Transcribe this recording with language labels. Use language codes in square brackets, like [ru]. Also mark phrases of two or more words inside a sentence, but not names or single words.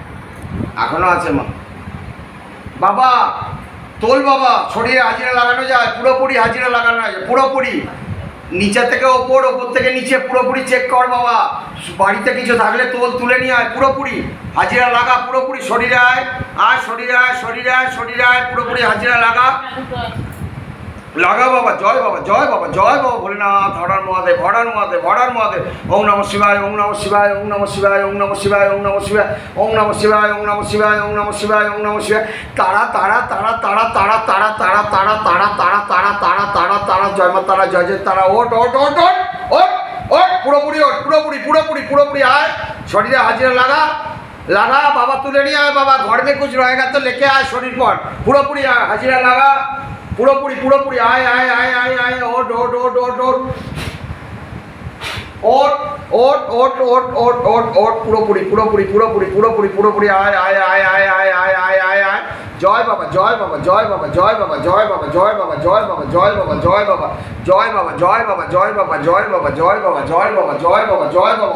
[bn] এখনো আছে মা বাবা তোল বাবা শরীরে হাজিরা লাগানো যায় পুরোপুরি হাজিরা লাগানো যায় পুরোপুরি নিচে থেকে ওপর থেকে নিচে পুরোপুরি চেক কর বাবা বাড়িতে কিছু থাকলে তোল তুলে নিয়ে আয় পুরোপুরি হাজিরা লাগা পুরোপুরি শরীরে আয় শরীরে আয় পুরোপুরি হাজিরা লাগা লাগা বাবা, জয় বাবা, জয় বাবা, জয় বাবা ভোলেনাথ, হরার মহাদেব, হরার মহাদেব, হরার মহাদেব। [sa] ওম নমঃ শিবায়, ওম নমঃ শিবায়, ওম নমঃ শিবায়, ওম নমঃ শিবায়, ওম নমঃ শিবায়, ওম নমঃ শিবায়, ওম নমঃ শিবায়, ওম নমঃ শিবায়, ওম নমঃ শিবায়। [bn] তারা তারা তারা তারা তারা তারা তারা তারা তারা তারা তারা তারা তারা তারা জয় মা তারা, জয় জয় তারা। ওট ওট ওট ওট ওট ওট, পুরোপুরি ওট, পুরোপুরি পুরোপুরি পুরোপুরি আয়, শরীরে হাজিরা লাগা লাগা বাবা, তুলে নিয়ে আয় বাবা, [hi] ঘর में कुछ रहेगा तो लेके आए शरीर पर, [bn] পুরোপুরি আয়, হাজিরা লাগা, পুরোপুরি পুরোপুরি আয় আয় আয় আয় আয়, ওট ওট ওট ওট ওট ওট ওট ওট ওট ওট ওট ওট, পুরোপুরি পুরোপুরি পুরোপুরি পুরোপুরি পুরোপুরি আয় আয় আয় আয় আয় আয় আয় আয় আয়। জয় বাবা, জয় বাবা, জয় বাবা, জয় বাবা, জয় বাবা, জয় বাবা, জয় বাবা, জয় বাবা, জয় বাবা, জয় বাবা, জয় বাবা, জয় বাবা, জয় বাবা, জয় বাবা, জয় বাবা, জয় বাবা, জয় বাবা।